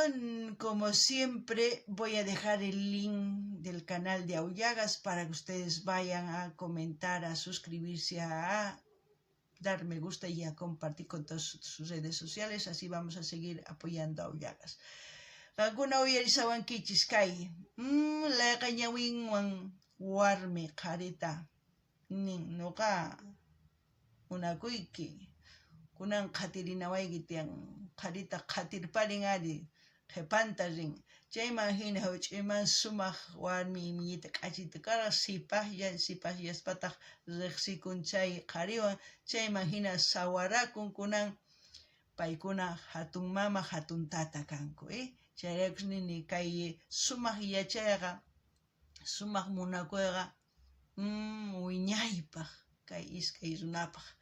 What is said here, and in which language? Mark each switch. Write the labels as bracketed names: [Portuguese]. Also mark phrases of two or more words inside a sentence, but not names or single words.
[Spanish] Como siempre, voy a dejar el link del canal de Aullagas para que ustedes vayan a comentar, a suscribirse, a dar me gusta y a compartir con todas sus redes sociales. Así vamos a seguir apoyando a Aullagas. [Quechua] Alguna uyarisawankichis kay laqañawinwan warmi qarita nin nuqa munakuyki kunan qhatirinawayki tiyan qarita qhatirparin ari qhipanta rin chayman hina huch'uyman sumaq warmi imiyta k'achita karqa sipallaspataq riqsikun chay qhariwan chayman hina sawarakun kunan paykuna hatun mama hatun tata kanku, chayraykus nini kay sumaq yachayqa sumaq munakuyqa wiñaypaq kay iskay runapaq